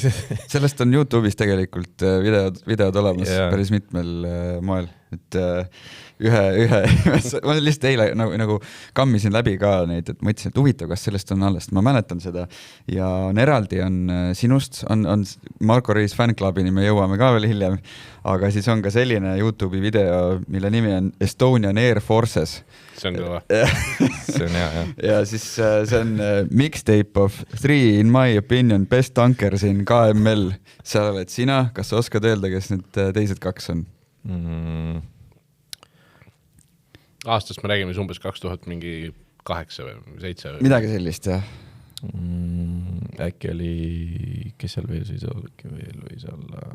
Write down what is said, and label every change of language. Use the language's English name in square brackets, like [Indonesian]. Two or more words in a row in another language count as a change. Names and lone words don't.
[Estonian] Sellest on YouTube'is tegelikult videod olemas päris mitmel moel, et ma lihtsalt eile nagu kammisin läbi ka neid, et mõtlesin, et huvitav, kas sellest on alles, ma mäletan seda ja on eraldi on sinust, on Marko Riis fanklubini, me jõuame ka veel hiljem, aga siis on ka selline YouTube'i video, mille nimi on Estonian Air Forces. See on kõva. See on hea, jah. Ja siis see on [English] mixtape of 3, in my opinion, best tankers in KML. [Estonian] Seal oled sina, kas sa oskad öelda, kes need teised 2 on? Aastast me räägime umbes 2000 mingi 8 või 7 või? Midagi sellist, jah. Äkki oli, kes seal veel siis võis olla?